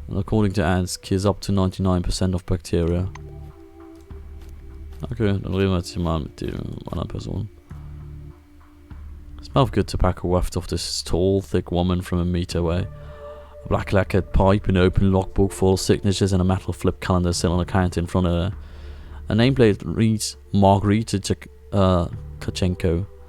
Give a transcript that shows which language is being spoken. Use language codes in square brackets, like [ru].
[en] And according to ants, kills up to 99% of bacteria. [de] Okay, dann reden wir jetzt hier mal mit der anderen Person. [en] Smell of good tobacco wafted off this tall, thick woman from a meter away. A black lacquered pipe, an open logbook full of signatures, and a metal flip calendar sit on a counter in front of her. A nameplate reads Margarita Kachenko.